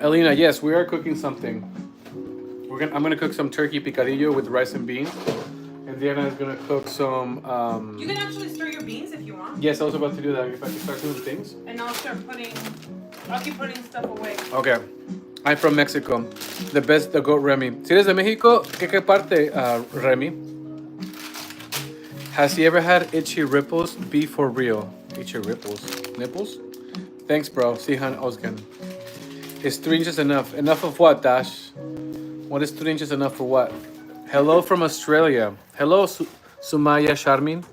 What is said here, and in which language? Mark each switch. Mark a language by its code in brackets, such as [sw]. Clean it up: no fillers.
[en] Elena, yes, we are cooking something. I'm gonna cook some turkey picadillo with rice and beans. And Diana is gonna cook some. You can actually stir your beans if you want. Yes, I was about to do that. If I can start doing things. And I'll keep putting stuff away. Okay. I'm from Mexico. The best, the goat Remy. [es] Si eres de Mexico, ¿qué parte, Remy? [en] Has he ever had itchy ripples? Be for real. Itchy ripples. Nipples? Thanks, bro. Sihan Osgan. Is 3 inches enough? Enough of what, Dash? What is 3 inches enough for what? Hello from Australia. Hello, Sumaya Sharmin.